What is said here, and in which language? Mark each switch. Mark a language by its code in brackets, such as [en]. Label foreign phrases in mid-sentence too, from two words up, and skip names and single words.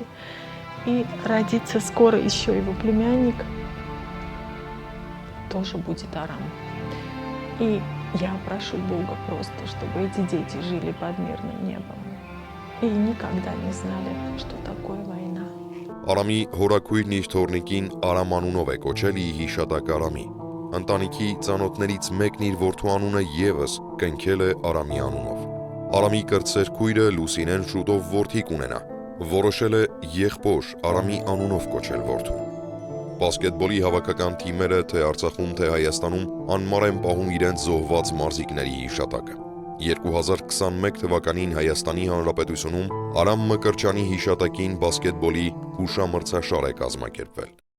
[ru] И родится скоро еще его племянник, тоже будет Арам. И я прошу Бога просто, чтобы эти дети жили под мирным небом и никогда не знали, что такое война. [hy] Արամի հորաքույրն իր թորնիկին Արամ անունով է կոչել ի հիշատակ Արամի։ Ընտանիքի ծանոթներից մեկն իր որդու անունը եւս կնքել է Արամի անունով։ Արամի կրտսեր քույրը Լուսինեն շուտով որդի կունենա, որոշել է եղբոր Արամի անունով կոչել որդուն։ Բասկետբոլի հավաքական թիմերը թե Արցախում, թե Հայաստանում անմար են պահում իրենց զոհված մարզիկների հիշատակը։ 2021 թվականին Հայաստանի Հանրապետությունում Արամ Մկրտչյանի հիշատակին բասկետբոլի հուշամրցաշար է կազմակերպվել։